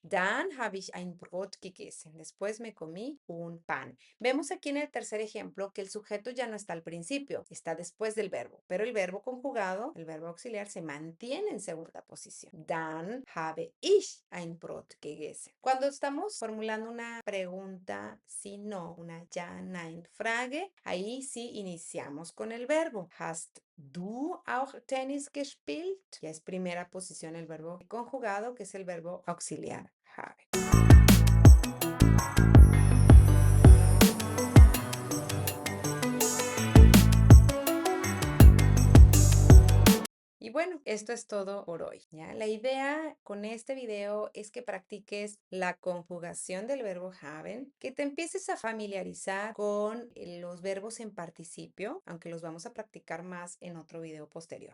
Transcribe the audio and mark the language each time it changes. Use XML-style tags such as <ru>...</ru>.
<de>Dann habe ich ein Brot gegessen.</de> <es>Después me comí un pan. Vemos aquí en el tercer ejemplo que el sujeto ya no está al principio, está después del verbo, pero el verbo conjugado, el verbo auxiliar, se mantiene en segunda posición.</es> <de>Dann habe ich ein Brot gegessen.</de> <es>Cuando estamos formulando una pregunta, si no, una Ja-Nein-Frage, ahí sí iniciamos con el verbo.</es> <de>Hast du auch Tennis gespielt?</de> <es>Ya es primera posición el verbo conjugado, que es el verbo auxiliar habe. Y bueno, esto es todo por hoy, ¿ya? La idea con este video es que practiques la conjugación del verbo haben, que te empieces a familiarizar con los verbos en participio, aunque los vamos a practicar más en otro video posterior.</es>